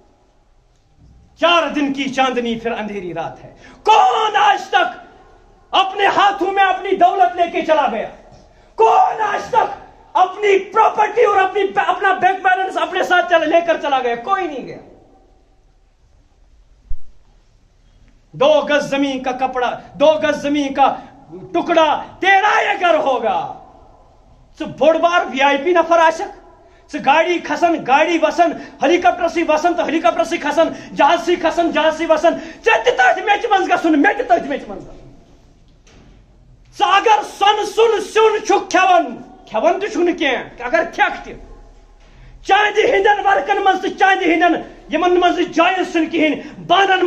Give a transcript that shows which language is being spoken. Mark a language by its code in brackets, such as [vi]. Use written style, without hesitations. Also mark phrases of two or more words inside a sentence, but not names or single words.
[ur] 4 دن کی چاندنی پھر اندھیری رات ہے کون آج تک اپنے ہاتھوں میں اپنی دولت لے کے چلا گیا کون آج تک اپنی پراپرٹی اور اپنا بینک بیلنس اپنے ساتھ لے کر چلا گیا کوئی نہیں گیا 2 گز زمین کا کپڑا 2 گز زمین کا ٹکڑا تیرا یہ گھر ہوگا [ks] ژٕ بوٚڑ بار VIP نفر آسکھ ژٕ گاڑی کھسان گاڑی وسان ہیلی کاپٹر سی وسان تو ہیلی کاپٹر سی کھسان جہاز سی کھسان جہاز سی وسان ژےٚ تہِ تٔتھۍ میچ منٛز گژھُن مےٚ تہِ تٔتھۍ میچ منٛز گژھُن ژٕ اگر سۄنہٕ سُن سیُن چھُکھ کھٮ۪وان تہِ چھُکھ نہٕ کینٛہہ اگر کھٮ۪کھ تہِ چاندِ ہٕنٛدٮ۪ن ورقن منٛز تہٕ چاندِ ہٕنٛدٮ۪ن یِمن منٛز نہٕ جایز چھُنہٕ کِہیٖنۍ بانن